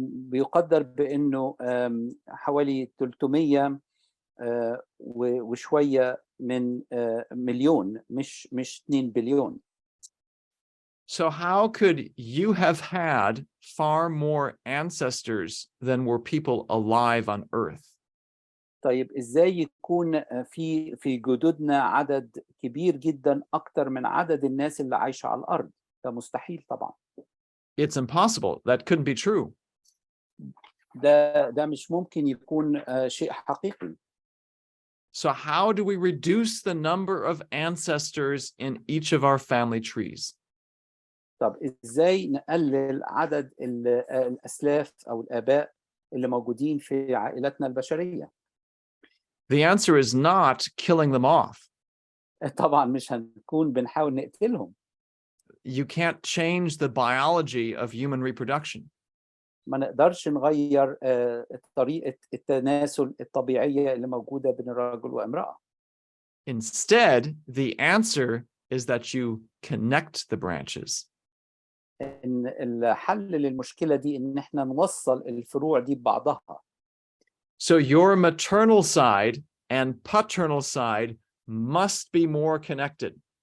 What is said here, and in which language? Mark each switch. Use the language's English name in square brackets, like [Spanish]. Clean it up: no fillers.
[Arabic] بيقدر بأنه حوالي 300 وشوية من مليون، مش 2 بليون. [English] So how could you have had far more ancestors than were people alive on Earth? [Arabic] طيب إزاي يكون في جدودنا عدد كبير جدا أكتر من عدد الناس اللي عايشة على الأرض؟ ده مستحيل طبعا. [English] It's impossible. That couldn't be true. [Arabic] ده مش ممكن يكون شيء حقيقي. [English] So how do we reduce the number of ancestors in each of our family trees? [Arabic] طب إزاي نقلل عدد الأسلاف أو الآباء اللي موجودين في عائلتنا البشرية؟ [English] The answer is not killing them off. [Arabic] طبعا مش هنكون بنحاول نقتلهم. [English] You can't change the biology of human reproduction. [Arabic] ما نقدرش نغير طريقة التناسل الطبيعية اللي موجودة بين الرجل وامرأة. [English] Instead, the answer is that you connect the branches. [Arabic] إن الحل للمشكلة دي إن إحنا نوصّل الفروع دي ببعضها. [English] So your maternal side and paternal side must be more connected.